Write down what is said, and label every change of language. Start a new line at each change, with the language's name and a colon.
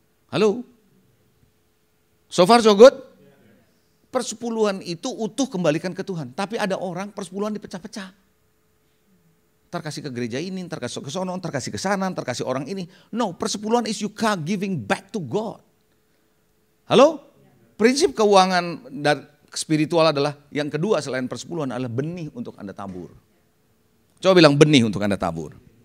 English: Halo? So far so good?
Indonesian: Persepuluhan itu utuh kembalikan ke Tuhan. Tapi ada orang persepuluhan dipecah-pecah. Ntar kasih ke gereja ini, ntar kasih ke sono, ntar kasih ke sana, ntar kasih orang ini.
English: No, persepuluhan is you giving back to God.
Indonesian: Halo? Prinsip keuangan dan spiritual adalah yang kedua selain persepuluhan adalah benih untuk Anda tabur. Coba bilang benih untuk Anda tabur.